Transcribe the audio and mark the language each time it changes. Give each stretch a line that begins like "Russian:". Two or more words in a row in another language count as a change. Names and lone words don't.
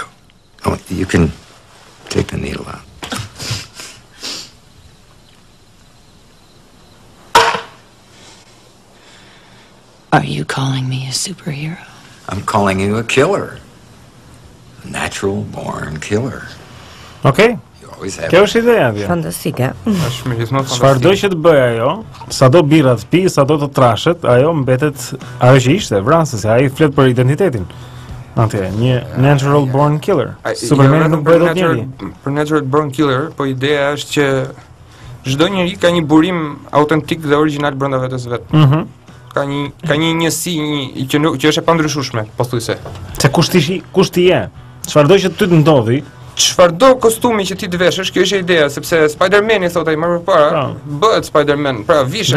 English: Oh, you can take the needle out. Are you calling me a superhero? I'm calling you a killer. A natural born killer.
Albanian: Okej. Kjo është ideja atje. Fantastike. Është gjithmonë fantastike. Çfarëdo që të bëj ajo, sado birra të pi, sado të trashet, ajo mbetet ajo që ishte, vrasëse, ai flet për identitetin. Atje, një
English: natural born killer.
Albanian: Superman nuk bëhet dot njëri.
English: Për natural born killer,
Albanian: po ideja është që çdo njeri ka një burim autentik dhe origjinal brenda vetes vet. Ka një njësi që është e pandryshueshme, pothuajse. Se kush ti je? Çfarëdo që ty të ndodhi, çfarëdo kostumi që ti të veshësh, kjo është ideja, sepse Spider-Man i thotë ai më përpara, bëhet Spider-Man, pra vishet.